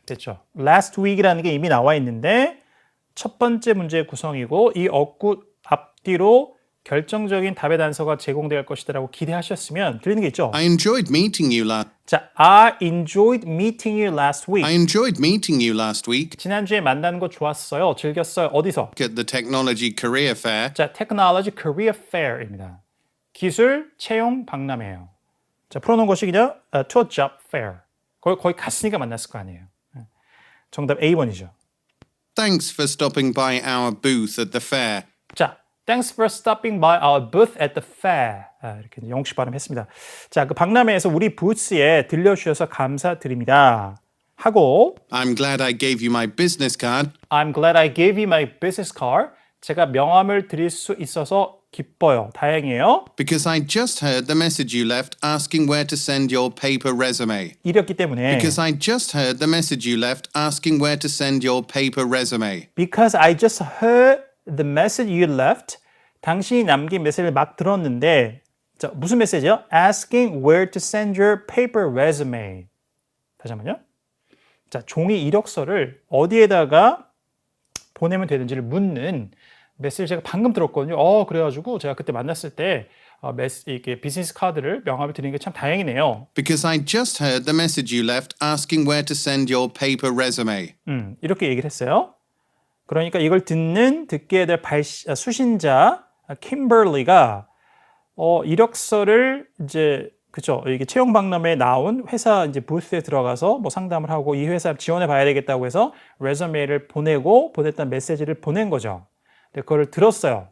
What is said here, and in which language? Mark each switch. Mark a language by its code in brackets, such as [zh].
[ko] 됐죠. [en] Last week [ko] 이라는 게 이미 나와 있는데 첫 번째 문제의 구성이고 이 어구 앞뒤로 결정적인 답의 단서가 제공될 것이라고 기대하셨으면 들리는 게 있죠. [en] I enjoyed meeting you last. 자, I enjoyed meeting you last week. I enjoyed meeting you last week [ko] 지난주에 만나는 거 좋았어요. 즐겼어요. 어디서? [en] at the Technology Career Fair. [ko] 자, Technology Career Fair입니다. 기술 채용 박람회예요. 자, 풀어놓은 것이 그냥 [en] to a job fair. [ko] 거기 갔으니까 만났을 거 아니에요. 정답 A번이죠. [en] Thanks for stopping by our booth at the fair. 자, Thanks for stopping by our booth at the fair. [ko] 이렇게 영국식 발음했습니다. 자, 그 박람회에서 우리 부스에 들려주셔서 감사드립니다. 하고 [en] I'm glad I gave you my business card. I'm glad I gave you my business card. [ko] 제가 명함을 드릴 수 있어서 기뻐요. 다행이에요. [en] Because I just heard the message you left asking where to send your paper resume. [ko] 이랬기 때문에 [en] Because I just heard the message you left asking where to send your paper resume. Because I just heard the message you left. [ko] 당신이 남긴 메시지를 막 들었는데 자, 무슨 메시지요? [en] Asking where to send your paper resume. [ko] 다시 한번요. 자, 종이 이력서를 어디에다가 보내면 되는지를 묻는 메시지를 제가 방금 들었거든요. 그래가지고 제가 그때 만났을 때 이렇게 비즈니스 카드를 명함을 드리는 게 참 다행이네요. [en] Because I just heard the message you left asking where to send your paper resume. [ko] 이렇게 얘기를 했어요. 그러니까 이걸 듣게 될 수신자 킴벌리가 이력서를 이제 그죠? 이게 채용 박람회에 나온 회사 이제 부스에 들어가서 뭐 상담을 하고 이 회사 지원해 봐야 되겠다고 해서 레저메를 보냈던 메시지를 보낸 거죠. 근데 그걸 들었어요.